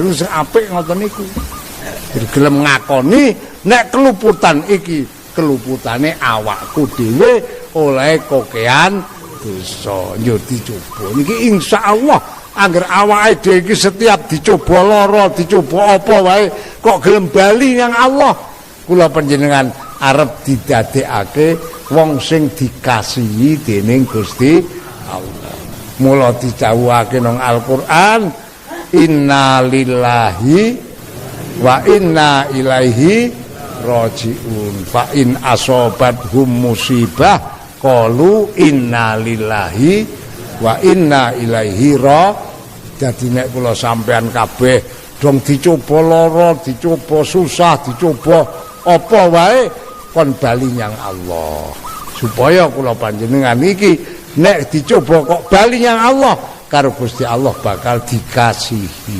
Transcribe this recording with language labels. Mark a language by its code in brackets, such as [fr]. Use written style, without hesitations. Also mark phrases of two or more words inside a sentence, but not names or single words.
[jv] Iku sing apik ngoten niku. Gelem ngakoni nek keluputan iki keluputane awakku dhewe oleh kokean dosa njur dicoba niki insyaallah angger awake dhewe iki setiap dicoba lara dicoba apa wae kok gelem bali nang Allah kula panjenengan arep didadekake wong sing dikasihi dening Gusti Allah. Mula dicawuhake nang Al-Qur'an [ar] إنا لله وإنا إليه راجعون. فإن أصابتهم مصيبة قالوا إنا لله وإنا إليه راجعون. [jv] Dadi nek kula sampean kabeh dong dicoba lara, dicoba susah, dicoba apa wae kon bali nyang Allah. Supaya kula panjenengan iki nek dicoba kok bali nyang Allah karo Gusti Allah bakal dikasihi.